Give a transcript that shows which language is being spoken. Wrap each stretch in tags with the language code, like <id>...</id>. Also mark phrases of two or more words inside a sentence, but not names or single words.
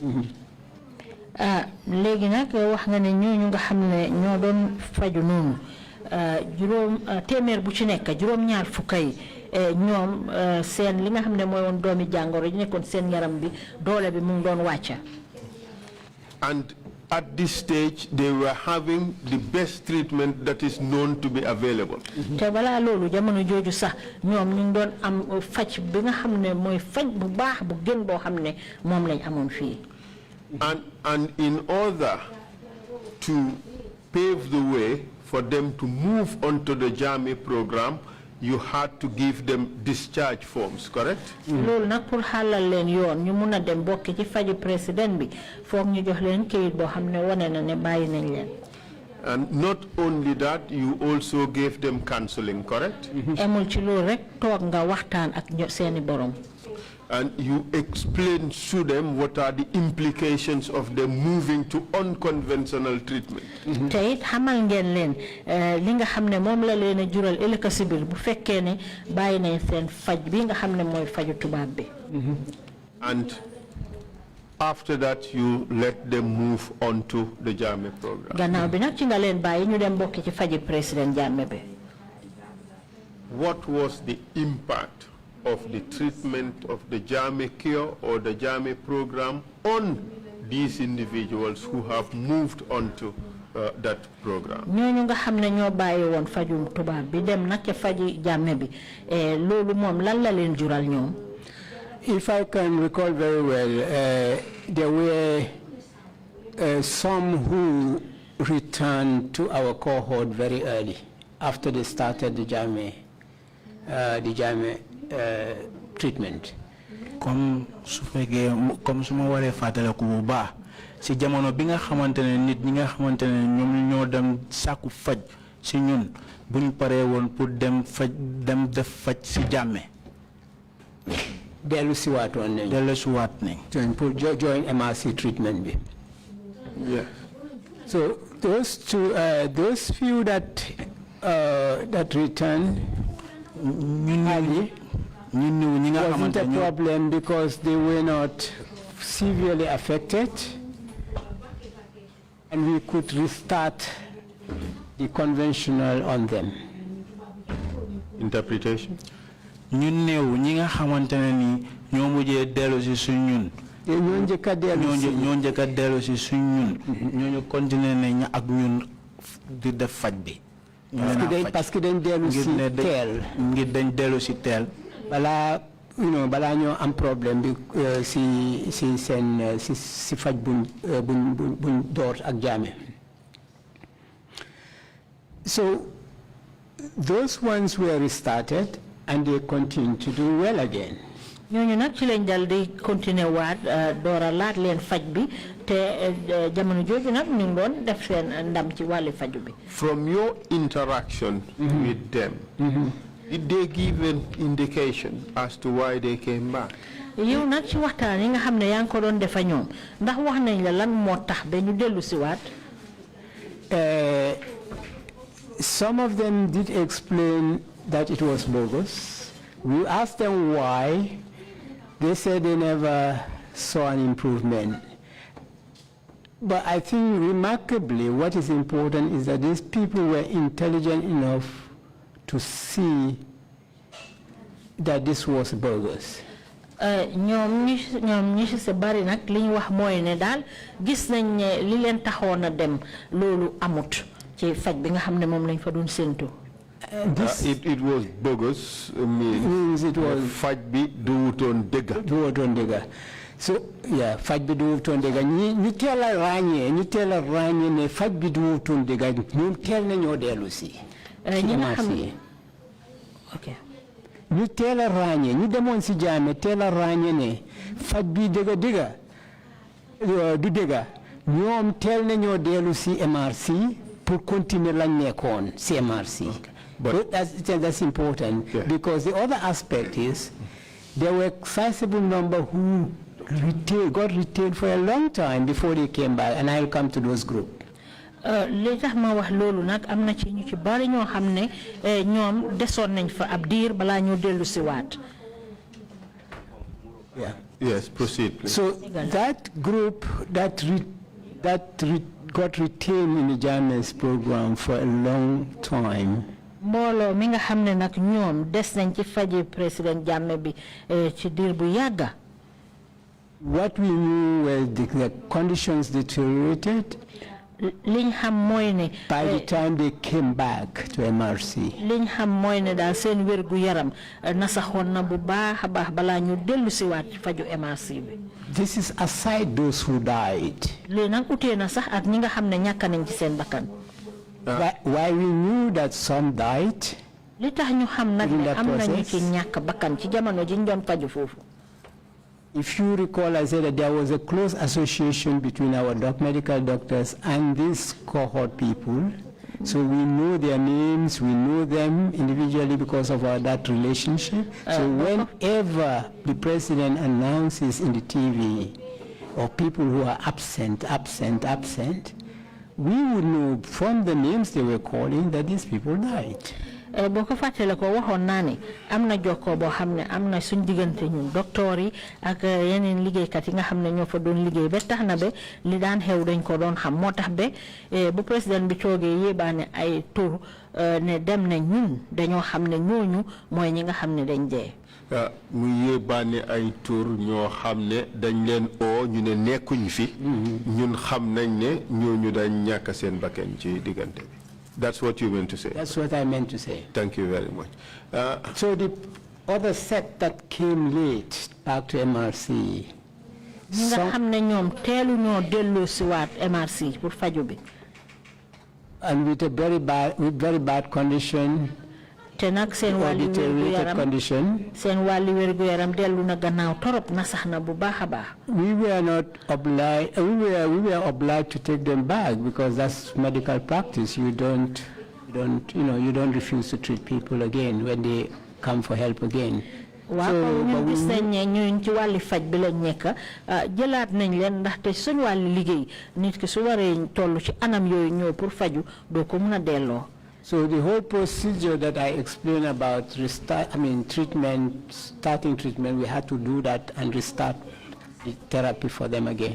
<wo>léegi nag wax nga ne ñooñu nga xam ne ñoo doon faju noonu juróom téeméer bu ci nekk juróom-ñaar fukkay ñoom seen li nga xam ne mooy woon doomi jàngoro yi nekkoon seen yaram bi doole bi mu ngi doon wàcca.</wo> <en>And at this stage they were having the best treatment that is known to be available.</en> <wo>te balaa loolu jamono jooju sax ñoom ñu ngi doon am faj bi nga xam ne mooy faj bu baax bu gën boo xam ne moom lañ amoon fii.</wo> <en>And in order to pave the way for them to move onto the JAME program, you had to give them discharge forms, correct?</en> <wo>loolu nag pour xalal leen yoon ñu mun a dem bokk ci faju président bi foog ñu jox leen kayit boo xam ne wane na ne bàyyi nañ leen.</wo> <en>And not only that, you also gave them counseling, correct?</en> <wo>emul ci loolu rek toog nga waxtaan ak seeni borom.</wo> <en>And you explain to them what are the implications of them moving to unconventional treatment.</en> <wo>te it xamal ngeen leen li nga xam ne moom la leen a jural ëllëg si biir bu fekkee ne bàyyi nañ seen faj bi nga xam ne mooy faju tubaab bi.</wo> <en>And after that you let them move on to the JAME program.</en> <wo>gannaaw bi nag ci nga leen bàyyi ñu dem bokk ci faji président Jammeh bi.</wo> <en>What was the impact of the treatment of the JAME cure or the JAME program on these individuals who have moved on to that program.</en> <wo>ñooñu nga xam ne ñoo bàyyi woon fajum tubaab bi dem nag ca faji jàmme bi loolu moom lan la leen jural ñoom.</wo> <en>If I can recall very well, there were some who returned to our cohort very early after they started the JAME treatment.</en> <wo>Comme suma waree fàttale ko bu baax si jamono bi nga xamantene nit ñi nga xamantene ñoom ñoo dem sàkku faj si ñun buñ paree woon pour dem def faj si jàmme. dellu si waatoon nañ pour</wo> <en>join MRC treatment</en> <wo>bi.</wo> <en>Yeah. So those few that returned early wasn't a problem because they were not severely affected, and we could restart the conventional on them. Interpretation.</en> <wo>ñun néew ñi nga xamantene ni ñoo mujjee dellu si suñ ñun ñoo njëkk a dellu si suñ ñun ñooñu continuer nañ ak ñun di def faj bi</wo> <fr>parce que</fr> <wo>dañ dellu si teel ngir dañ dellu si teel balaa ñoo am problème bi si faj buñ door ak jaame.</wo> <en>So those ones were restarted and they continue to do well again.</en> <wo>ñooñu nag ci lañ dal di continuer waat doora laat leen faj bi te jamono jooju nag ñu ngi doon def seen ndam ci wàllu faju bi.</wo> <en>From your interaction with them, did they give an indication as to why they came back?</en> <wo>yow nag ci waxtaan yi nga xam ne yaa ngi ko doon defa ñoom ndax wax nañ la lan moo tax ba ñu dellu si waat.</wo> <en>Some of them did explain that it was bogus. We asked them why. They said they never saw an improvement. But I think remarkably what is important is that these people were intelligent enough to see that this was bogus.</en> <wo>ñoom ñi ci sa bari nag li ñu wax mooy ne daal gis nañ ne li leen taxoon a dem loolu amut ci faj bi nga xam ne moom lañ fa doon séntu.</wo> <en>It was bogus. Means it was</en> <wo>faj bi duwutoon dëgga.</wo> <en>So yeah,</en> <wo>faj bi duwutoon dëgga ñu teel a ràññee ne faj bi duwutoon dëgga ñoom teel na ñoo dellu si. ñi nga xam ne ok. ñu teel a ràññee ñu demoon si jaame teel a ràññee ne faj bi dëgga du dëgga ñoom teel na ñoo dellu si MRC</wo> <fr>pour continuer</fr> <wo>lañ nekkoon si MRC.</wo> <en>But that's important because the other aspect is there were a sizable number who got retained for a long time before they came back, and I'll come to those groups.</en> <wo>li tax ma wax loolu nag am na ci ñu ci bari ñoo xam ne ñoom desoon nañ fa ab diir balaa ñu dellu si waat.</wo> <en>Yes, proceed, please. So that group that got retained in the Jammeh's program for a long time.</en> <wo>mbooloo mi nga xam ne nag ñoom des nañ ci faji président Jammeh bi ci diir bu yàgga.</wo> <en>What we knew was the conditions deteriorated.</en> <wo>liñ xam mooy ne.</wo> <en>By the time they came back to MRC.</en> <wo>liñ xam mooy ne daal seen wér gu yaram nasaxoon na bu baax a baax balaa ñu dellu si waat faju MRC bi.</wo> <en>This is aside those who died.</en> <wo>lii nag utee na sax ak ñi nga xam ne ñàkk nañ ci seen bakkan.</wo> <en>Why we knew that some died.</en> <wo>li tax ñu xam nag ne am nañu ci ñàkk bakkan ci jamono ji ñu doon faju foofu.</wo> <en>If you recall, I said that there was a close association between our medical doctors and these cohort people. So we know their names, we know them individually because of that relationship. So whenever the president announces in the TV or people who are absent, we would know from the names they were calling that these people died.</en> <wo>boo ko fàttale ko waxoon naa ne am na jokkoo boo xam ne am na suñ diggante ñun docteur yi ak yeneen liggéeykat yi nga xam ne ñoo fa doon liggéey ba tax na ba li daan xew dañ ko doon xam moo tax ba bu président bi toogee yéebaane ay tur ne dem ne ñun dañoo xam ne ñooñu mooy ñi nga xam ne dañ dee. mu yéebaane ay tur ñoo xam ne dañ leen oo ñu ne nekkuñ fi. ñun xam nañ ne ñooñu dañ ñàkk seen bakkan ci diggante bi.</wo> <en>That's what you meant to say? That's what I meant to say. Thank you very much. So the other set that came late back to MRC.</en> <wo>ñi nga xam ne ñoom teelu ñoo delloo si waat MRC pour faju bi.</wo> <en>And with very bad condition.</en> <wo>te nag seen wàllu wérgu yaram dellu na gannaaw torop na sax na bu baax a baax.</wo> <en>We were obliged to take them back because that's medical practice. You don't refuse to treat people again when they come for help again.</en> <wo>waaw ñun gis nañ ne ñun ci wàllu faj bi lañ nekk jëlaat nañ leen ndaxte suñu wàllu liggéey nit ki su waree toll ci anam yooyu ñëw pour faju doo ko mën a delloo.</wo> <en>So the whole procedure that I explained about starting treatment, we had to do that and restart the therapy for them again.</en>